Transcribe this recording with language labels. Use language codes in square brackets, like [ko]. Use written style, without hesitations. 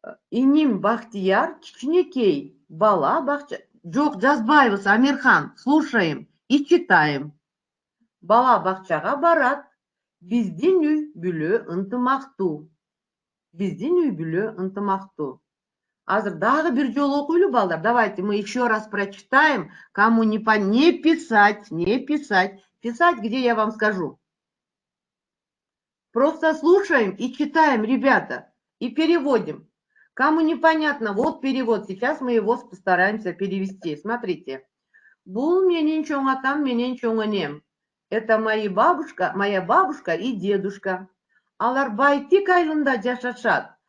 [ky] Иним Бахтияр кичинекей бала бакча. Жок, жазбайбыз, Амирхан. [ru] Слушаем и читаем. [ky] Бала бакчага барат. Биздин үй бүлө ынтымактуу. Биздин үй бүлө ынтымактуу. Азыр дагы бир жолу окуйлу, балдар. [ru] Давайте мы еще раз прочитаем. Кому не писать, не писать. Писать, где я вам скажу. Просто слушаем и читаем, ребята, и переводим. Кому непонятно, вот перевод. Сейчас мы его постараемся перевести. Смотрите. [ky] Бул менен чоң атам, менен чоң энем. [ru] Это моя бабушка и дедушка. [ky] Алар Байтик айылында жашашат.